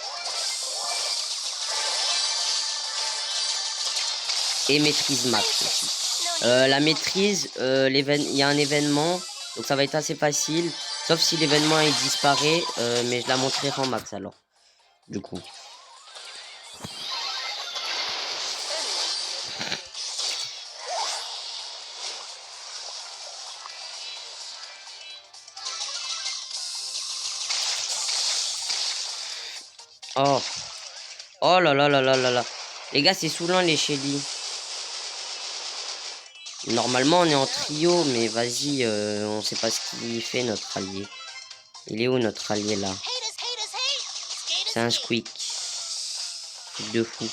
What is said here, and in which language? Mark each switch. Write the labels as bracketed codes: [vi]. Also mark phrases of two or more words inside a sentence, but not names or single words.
[fr] Et maîtrise max aussi. La maîtrise, il y a un événement, donc ça va être assez facile. Sauf si l'événement il disparaît, mais je la montrerai en max alors. Du coup. Oh. Oh là là là là là là. Les gars, c'est saoulant les Shelly. Normalement, on est en trio, mais vas-y, on sait pas ce qu'il fait, notre allié. Il est où, notre allié, là? C'est un squeak. Truc de fou.